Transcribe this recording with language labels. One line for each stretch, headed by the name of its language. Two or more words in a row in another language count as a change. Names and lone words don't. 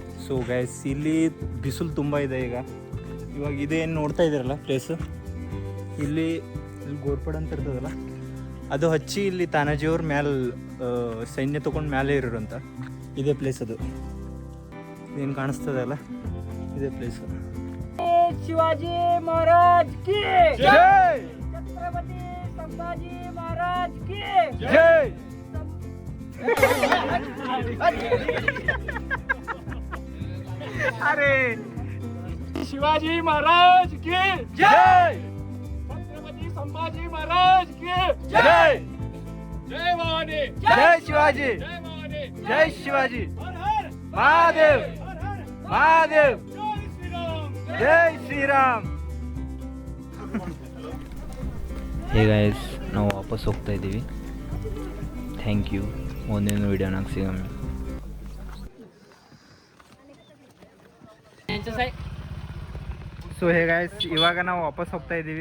English: so guys
Kannada: ಇಲ್ಲಿ ಬಿಸಿಲು ತುಂಬ ಇದೆ ಇವಾಗ ಇದೇನು ನೋಡ್ತಾ ಇದ್ದೀರಲ್ಲ ಪ್ಲೇಸು ಇಲ್ಲಿ ಗೋರ್ಪಡ್ ಅಂತ ಇರ್ತದಲ್ಲ ಅದು ಹಚ್ಚಿ ಇಲ್ಲಿ ತಾನಾಜಿಯವ್ರ ಮ್ಯಾಲೆ ಸೈನ್ಯ ತೊಗೊಂಡು ಮ್ಯಾಲೆ ಇರೋರಂತ ಇದೇ ಪ್ಲೇಸ್ ಅದು ಏನು ಕಾಣಿಸ್ತದಲ್ಲ ಇದೇ ಪ್ಲೇಸು.
Hindi: शिवाजी महाराज की जय छत्रपति संभाजी महाराज की जय अरे शिवाजी महाराज की जय छत्रपति संभाजी महाराज की जय जय भवानी जय शिवाजी जय भवानी जय शिवाजी हर हर महादेव हर हर महादेव जय श्री राम. जय श्री राम.
English: hey guys
Kannada: ನಾವು ವಾಪಸ್ ಹೋಗ್ತಾ ಇದ್ದೀವಿ.
English: thank you.
Kannada: ಮುಂದಿನ ವೀಡಿಯೋನಾಗ ಸಿಗಮ್ಮೆ.
English: so hey guys
Kannada: ಇವಾಗ ನಾವು ವಾಪಸ್ ಹೋಗ್ತಾ ಇದ್ದೀವಿ.